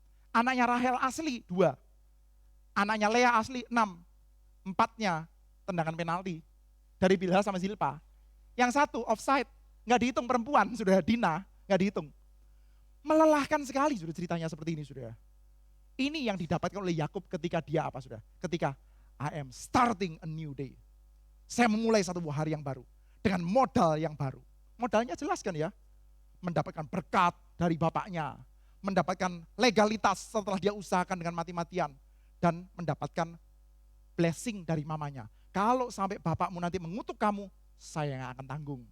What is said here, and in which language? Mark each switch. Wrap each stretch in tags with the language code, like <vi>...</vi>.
<id>Anaknya Rahel asli 2. Anaknya Lea asli 6. 4-nya tendangan penalti. Dari Bilha sama Zilpa. Yang 1 offside, nggak dihitung perempuan, sudah Dina, nggak dihitung. Melelahkan sekali sudah ceritanya seperti ini sudah. Ini yang didapatkan oleh Yakub ketika dia apa sudah? Ketika</id> <en>I am starting a new day.</en> <id>Saya memulai satu hari yang baru dengan modal yang baru. Modalnya jelas kan ya? Mendapatkan berkat dari bapaknya, mendapatkan legalitas setelah dia usahakan dengan mati-matian dan mendapatkan blessing dari mamanya. Kalau sampai bapakmu nanti mengutuk kamu, saya yang akan tanggung.</id>